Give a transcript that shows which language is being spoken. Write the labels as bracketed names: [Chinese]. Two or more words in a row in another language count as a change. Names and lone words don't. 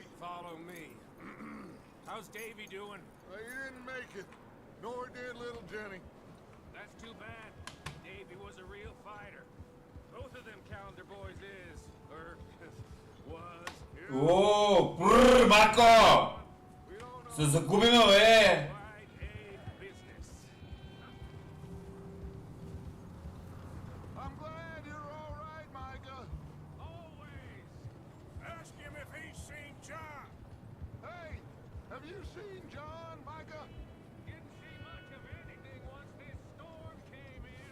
[English] Follow me. How's Davy doing? Well, he didn't make it. Nor did little Jenny. That's too bad. Davy was a real fighter. Both of them calendar boys is, or was. Oh, brr, Marco! [Macedonian] Се загубиме, бе! [English] I'm glad you're all right, Micah. Always. Ask him if he's seen John. Hey, have you seen John, Micah? Didn't see much of anything once this storm came in.